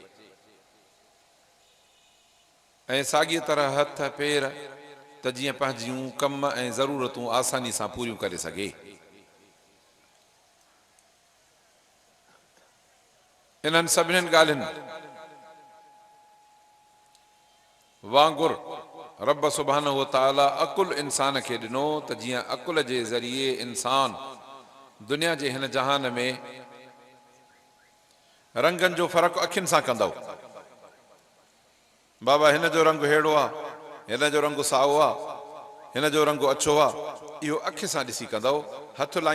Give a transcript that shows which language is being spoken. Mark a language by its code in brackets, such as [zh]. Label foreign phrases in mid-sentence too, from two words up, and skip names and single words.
[sd] ऐं साॻीअ तरह हथ पेर त जीअं पंहिंजियूं कम ऐं ज़रूरतूं आसानी सां पूरियूं करे सघे इन्हनि सभिनीनि ॻाल्हियुनि वांगुरु रब [ar] سبحانه وتعالى [sd] अकुल इंसान खे ॾिनो त जीअं अकुल जे ज़रिए इंसान दुनिया जे हिन जहान में रंगनि जो फ़र्क़ु अखियुनि सां कंदव बाबा हिन जो रंग हेड़ो आहे हिन जो रंग साओ आहे हिन जो रंग अछो आहे इहो अखि सां ॾिसी कंदव हथु लाहींदव